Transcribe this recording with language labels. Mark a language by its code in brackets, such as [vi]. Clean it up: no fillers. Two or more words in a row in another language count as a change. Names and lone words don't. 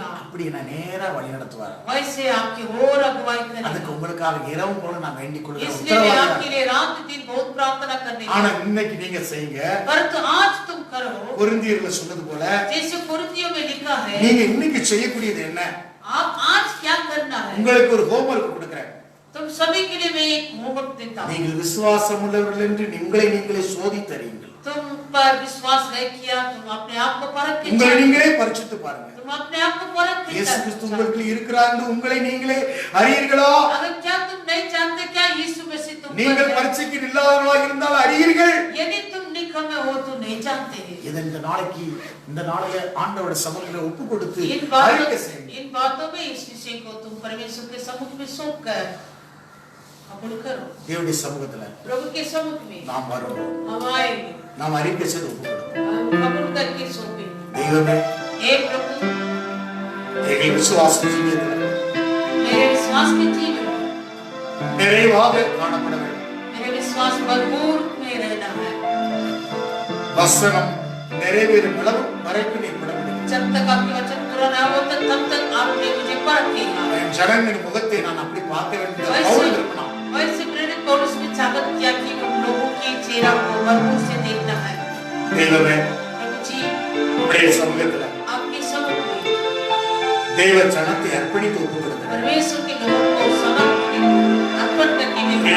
[ta] அப்படி நான் நேரா வழி நடத்துவார். [hi] वैसे आपकी और अगुवाई करेगा. [ta] அதுக்கு உங்களுக்காக இரவும் போல நான் வேண்டிக் கொள்கிறேன். [hi] इसलिए मैं आपके लिए रात दिन बहुत प्रार्थना करने [ta] ஆனா இன்னைக்கு நீங்க செய்யுங்க. [hi] परंतु आज तुम करो [ta] கொரிந்தியர்ல சொன்னது போல [hi] जैसे कोरिन्थियों में लिखा है. [ta] நீங்க இன்னைக்கு செய்யக்கூடியது என்ன? [hi] आप आज क्या करना है? [ta] உங்களுக்கு ஒரு ஹோம்வொர்க் கொடுக்கிறேன். [hi] तुम सभी के लिए मैं एक होमवर्क देता हूं. [ta] நீங்கள் விசுவாசம் உள்ளவர்கள் என்று நீங்களே சோதித்தறியுங்கள். [hi] तुम पर विश्वास नहीं किया तुम अपने आप को परख के [ta] உங்களை நீங்களே பரிசுத்து பாருங்க. [hi] तुम अपने आप को परख के [ta] இயேசு கிறிஸ்து உங்களுக்கு இருக்கிறார் என்று உங்களை நீங்களே அறியீர்களா? [hi] अगर क्या तुम नहीं जानते क्या यीशु मसीह तुम [ta] நீங்கள் பரிசுக்கு இல்லாதவர்களாக இருந்தால் அறியீர்கள். [hi] यदि तुम निकम्मे हो तो नहीं जानते. [ta] இந்த நாளைய ஆண்டவரோட சமூகத்துல ஒப்பு கொடுத்து [hi] इन बातों में इस विषय को तुम परमेश्वर के सम्मुख में सौंप कर कबूल करो. [ta] தேவனுடைய சமூகத்துல [hi] प्रभु के सम्मुख में [ta] நாம் வருவோம். [hi] हम आएंगे. [ta] நாம் அறிக்கை செய்து ஒப்பு கொடுப்போம். [hi] हम कबूल करके सौंपे. [ta] தெய்வமே [hi] हे प्रभु [ta] எங்கள் விசுவாச ஜீவியத்துல [hi] मेरे विश्वास के जीवन [ta] நிறைவாக காணப்பட வேண்டும். [hi] मेरे विश्वास भरपूर में रहना है. [ta] வசனம் நிறைவேறும் அளவு வரைக்கும் நீ பட வேண்டும். [hi] जब तक आपके वचन पूरा ना हो तब तक आपने मुझे परखेगा. [ta] என் ஜனங்களின் முகத்தை நான் அப்படி பார்க்க வேண்டும். பவுல் விரும்பினான். [hi] वैसे प्रेरित पौलुस ने चाहत किया कि उन लोगों के चेहरा को भरपूर से देखना है. [ta] தெய்வமே [hi] प्रभु जी [ta] உடைய சமூகத்துல [hi] आपके सम्मुख में [ta] தேவ ஜனத்தை அர்ப்பணித்து ஒப்பு கொடுக்கிறேன். [hi] परमेश्वर के लोगों को अर्पण करके मैं